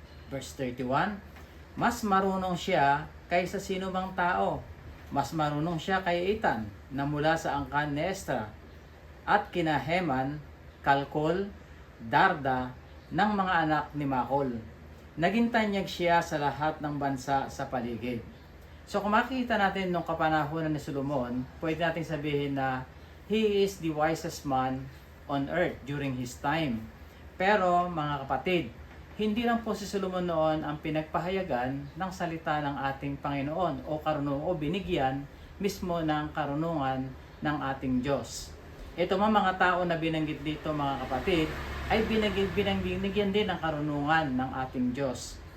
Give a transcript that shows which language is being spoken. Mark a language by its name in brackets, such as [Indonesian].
[Filipino] Verse 31, mas marunong siya kaysa sino mang tao. Mas marunong siya kay Etan na mula sa angkan ni Estra at kina Heman, Kalkol, Darda ng mga anak ni Makol. Naging tanyag siya sa lahat ng bansa sa paligid. So kung makikita natin nung kapanahonan ni Solomon, pwede natin sabihin na [English] he is the wisest man on earth during his time. [Filipino] Pero mga kapatid, hindi lang po si Solomon noon ang pinagpahayagan ng salita ng ating Panginoon o karunungan o binigyan mismo ng karunungan ng ating Diyos. Ito mga tao na binanggit dito mga kapatid ay binigyan din ng karunungan ng ating Diyos.